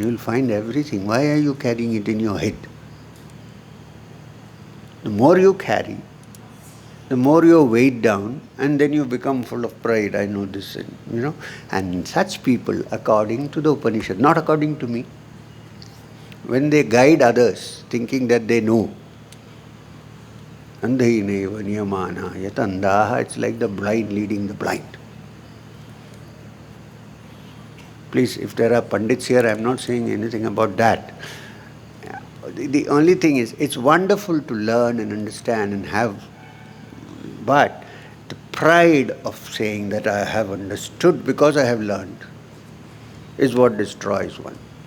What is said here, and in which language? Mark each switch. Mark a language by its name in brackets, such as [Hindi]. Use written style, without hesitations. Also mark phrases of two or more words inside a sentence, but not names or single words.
[English] You will find everything. Why are you carrying it in your head? The more you carry, the more you are weighed down, and then you become full of pride. I know this, And such people, according to the Upanishad, not according to me, when they guide others, thinking that they know, [Sanskrit] अन्धैनेव नियमान यतन्धह, [English] it's like the blind leading the blind. Please, if there are Pandits here, I am not saying anything about that. The only thing is, it's wonderful to learn and understand and have, but the pride of saying that I have understood because I have learned is what destroys one.